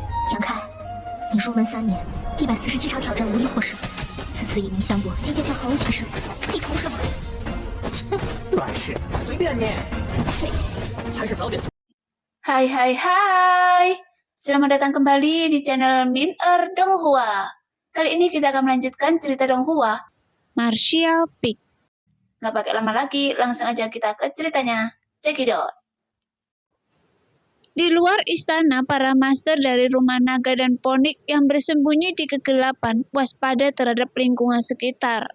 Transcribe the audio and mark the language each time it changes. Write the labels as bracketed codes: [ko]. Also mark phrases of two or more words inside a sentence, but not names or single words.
[zh] 杨开，你入门3年，147场挑战无一获胜，此次以名相搏，境界却毫无提升，你图什么？软柿子，随便你。还是早点。 [id] Hai, selamat datang kembali di channel Min-er Donghua. Kali ini kita akan melanjutkan cerita Donghua, Martial Peak. Nggak pakai lama lagi, langsung aja kita ke ceritanya. Cekidot. Di luar istana, para master dari rumah naga dan ponik yang bersembunyi di kegelapan waspada terhadap lingkungan sekitar.